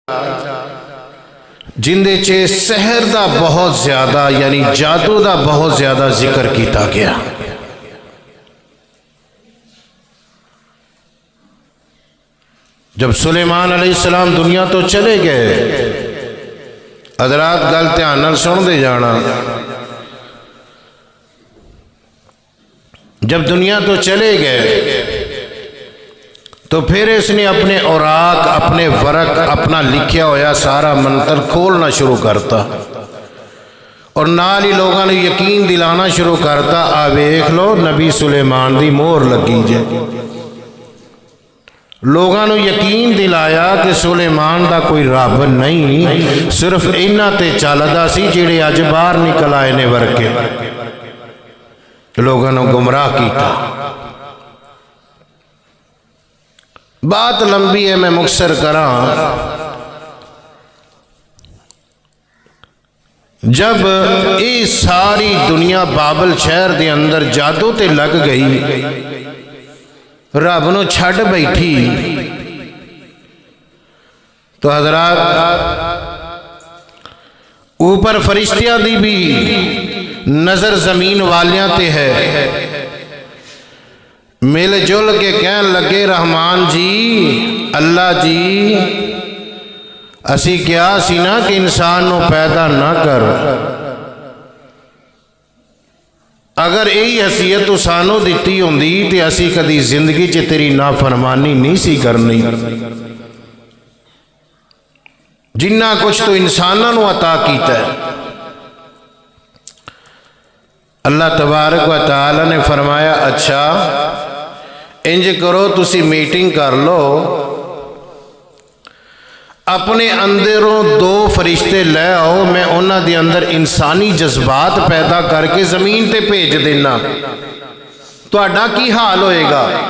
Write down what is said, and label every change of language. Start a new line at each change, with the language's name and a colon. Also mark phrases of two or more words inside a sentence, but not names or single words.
Punjabi: جندے چے سحر دا بہت زیادہ یعنی جادو دا بہت زیادہ ذکر کیتا گیا۔ جب سلیمان علیہ السلام دنیا تو چلے گئے، حضرات گل دھیان نال سن دے جانا، جب دنیا تو چلے گئے تو پھر اس نے اپنے اوراق، اپنے ورق، اپنا لکھیا ہویا سارا منتر کھولنا شروع کرتا اور نال ہی لوگوں نے یقین دلانا شروع کرتا، آ ویکھ لو نبی سلیمان دی مہر لگی جے۔ لوگوں نے یقین دلایا کہ سلیمان دا کوئی رب نہیں، صرف انہاں تے چلدا سی جڑے اج باہر نکل آئے نے ورکے۔ لوگوں نے گمراہ کیتا۔ بات لمبی ہے، میں مختصر کراں۔ جب یہ ساری دنیا بابل شہر دے اندر جادو تے لگ گئی، رب نو چھڈ بیٹھی، تو حضرات اوپر فرشتیاں دی بھی نظر زمین والیاں تے ہے۔ مل جل کے کہن لگے، رحمان جی، اللہ جی، اسی کیا سی نا کہ انسان نو پیدا نہ کر، اگر یہی حیثیت تو سانو دیتی ہوندی تے اسی کدی زندگی چ تیری نافرمانی نہیں سی کرنی۔ جنہ کچھ تو انساناں نو عطا کیتا ہے۔ اللہ تبارک و تعالی نے فرمایا، اچھا انج کرو، تسی میٹنگ کر لو، اپنے اندروں دو فرشتے لے آؤ، میں انہاں دے اندر انسانی جذبات پیدا کر کے زمین تے بھیج دینا، تہاڈا کی حال ہوئے گا؟